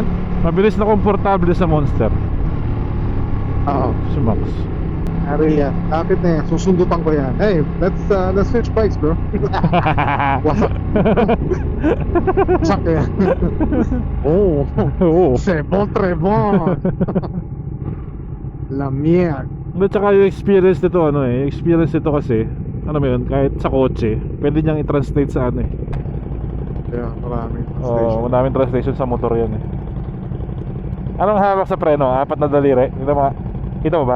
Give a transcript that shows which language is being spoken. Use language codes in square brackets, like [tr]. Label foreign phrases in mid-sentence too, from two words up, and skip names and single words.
[tl] Mabilis na komportable sa Monster Oo. si Max. Ari yan. Kapit na yan. Susundutan ko yan. [en] Hey, let's switch bikes bro. [tl] Wasak. Wasak yan. Oh. Oo. [fr] C'est bon trébon. [es] La mierda. [tl] At saka yung experience nito ano eh, yung experience nito kasi ano mo yun, kahit sa kotse pwede niyang i-translate sa ano eh. Yeah, maraming Oo, madaming translation sa motor yan eh. Anong hawak sa preno? 4 na daliri? Kita mo ba?